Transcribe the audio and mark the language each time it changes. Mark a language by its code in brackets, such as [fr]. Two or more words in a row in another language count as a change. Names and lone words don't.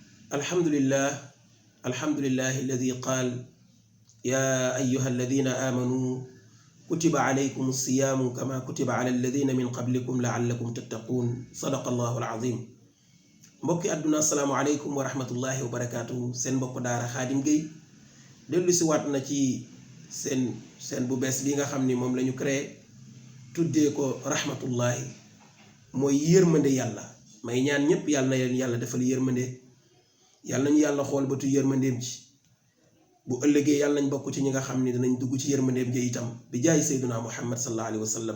[ar] الحمد لله الذي قال يا أيها الذين آمنوا كتب عليكم الصيام كما كتب على الذين من قبلكم لعلكم تتقون صدق الله العظيم. [wo] mbokki àdduna [ar] السلام عليكم ورحمة الله وبركاته. [wo] seen mbokk daara Khadim Gueye dellu si waat na ci seen bu bees bi nga xam ni moom la ñu créé tuddee ko rahmatullahi mooy yërmande yàlla. may ñaan ñëpp yàlla na leen yàlla defal yërmande, yàlla nañu yàlla xool bëtu yërmandeem ci bu ëllëgee yàlla nañ bokk ci ñi nga xam ni danañ dugg ci yërmandeem ji itam bi jaay [ar] سيدنا محمد صلى الله عليه وسلم.